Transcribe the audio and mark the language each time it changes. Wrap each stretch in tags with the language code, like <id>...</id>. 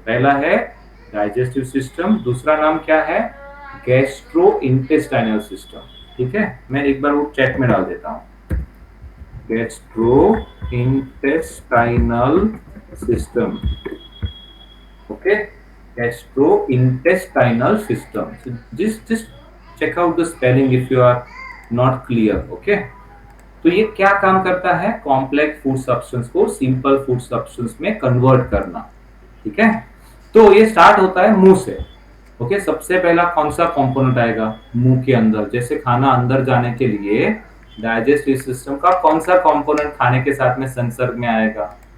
<hi>पहला है digestive system, दूसरा नाम क्या है? गैस्ट्रो इंटेस्टाइनल सिस्टम, ठीक है। मैं एक बार वो चैट में डाल देता हूं, gastro intestinal system, okay, gastrointestinal system.</hi> <en>So just check out the spelling if you are not clear, okay?</en> <hi>तो ये क्या काम करता है? कॉम्प्लेक्स फूड सब्सटेंस को सिंपल फूड सब्सटेंस में कन्वर्ट करना, ठीक है। तो ये स्टार्ट होता है मुंह से, ओके। सबसे पहला कौन सा कंपोनेंट आएगा मुंह के अंदर? जैसे खाना अंदर जाने के लिए डाइजेस्टिव सिस्टम का कौन सा कंपोनेंट खाने के साथ में संसर्ग में आएगा?</hi>